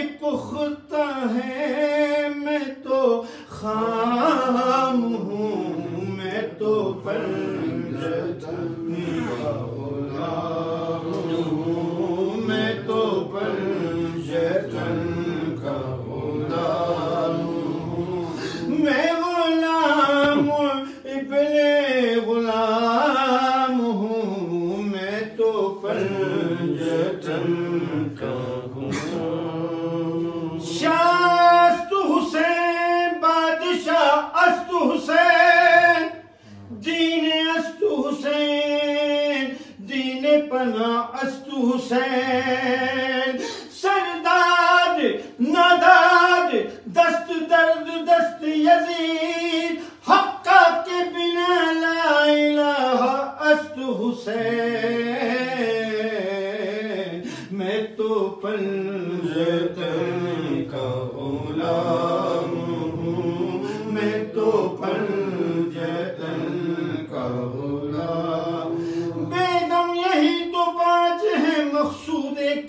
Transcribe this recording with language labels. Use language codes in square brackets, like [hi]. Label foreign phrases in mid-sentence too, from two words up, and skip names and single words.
[ur] پختہ ہے میں تو خام ہوں میں تو پنجتن کا غلام ہوں میں تو پنجتن کا غلام ہوں میں غلام ابن غلام ہوں میں تو پنجتن کا [fa] غلام شاہ است حسین بادشاہ است حسین دین است حسین دین پناہ است حسین سرداد نداد دست درد دست یزید حقا کے بنا لا الہ است حسین [ur] میں تو پنجتن کا غلام ہوں میں تو پنجتن کا غلام بیدم یہی تو پانچ ہیں مقصود